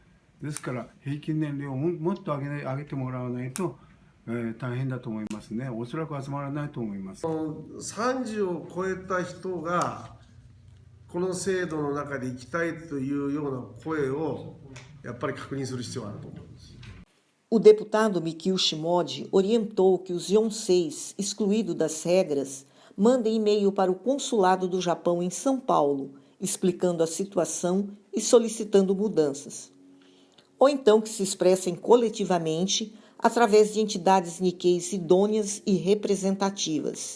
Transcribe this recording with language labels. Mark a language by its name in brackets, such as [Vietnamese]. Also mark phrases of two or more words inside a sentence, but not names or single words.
[Japanese] ですから平均年齢をもっと上げてもらわないと、大変だと思いますね。おそらく集まらないと思います。 30を超えた人がこの制度の中で生きたいというような声をやっぱり確認する必要があると思います。 [Portuguese] O deputado Mikio Shimode orientou que os Yonseis, excluídos das regras, mandem e-mail para o consulado do Japão em São Paulo, explicando a situação e solicitando mudanças. Ou então que se expressem coletivamente através de entidades Nikkeis idôneas e representativas.